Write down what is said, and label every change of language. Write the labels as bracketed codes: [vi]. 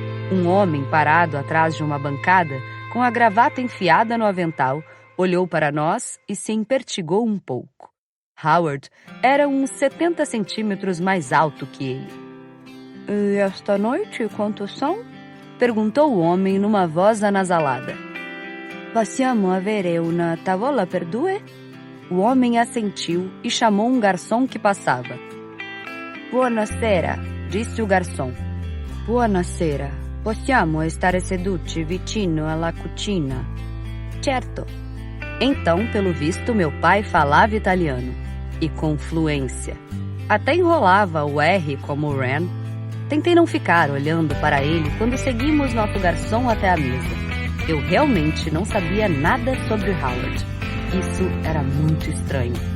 [pt] Um homem parado atrás de uma bancada, com a gravata enfiada no avental, olhou para nós e se empertigou um pouco. Howard era uns 70 centímetros mais alto que ele. E esta noite, quantos são? Perguntou o homem numa voz anasalada. [it] Possiamo avere una tavola per due? [pt] O homem assentiu e chamou um garçom que passava. [it] Buonasera, [pt] disse o garçom. [it] Buonasera. Possiamo stare seduti vicino alla cucina? Certo. [pt] Então, pelo visto, meu pai falava italiano. E com fluência. Até enrolava o R como Ran. Tentei não ficar olhando para ele quando seguimos nosso garçom até a mesa. Eu realmente não sabia nada sobre Howard. Isso era muito estranho.